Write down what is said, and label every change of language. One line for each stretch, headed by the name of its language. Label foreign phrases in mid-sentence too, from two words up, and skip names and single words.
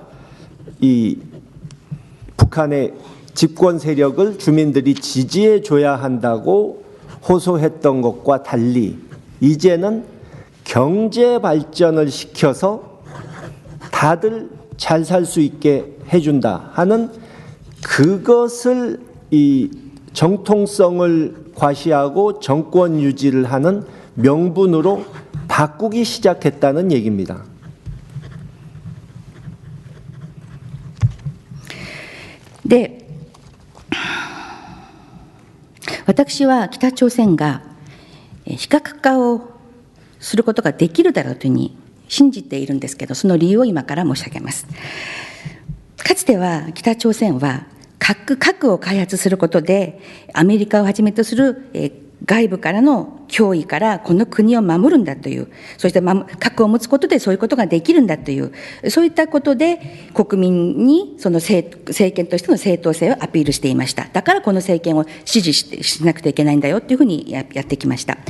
Korean: 이 북한의 집권 세력을 주민들이 지지해 줘야 한다고 호소했던 것과 달리 이제는 경제 발전을 시켜서 다들 잘 살 수 있게 해준다 하는 그것을 이 정통성을 과시하고 정권 유지를 하는 명분으로 바꾸기 시작했다는 얘기입니다. 네.
Japanese: 私は北朝鮮が非核化をすることができるだろうというふうに信じているんですけど、その理由を今から申し上げます。かつては北朝鮮は核を開発することでアメリカをはじめとする外部からの脅威からこの国を守るんだという、そして核を持つことでそういうことができるんだという、そういったことで国民にその政権としての正当性をアピールしていました。だからこの政権を支持しなくてはいけないんだよというふうにやってきました。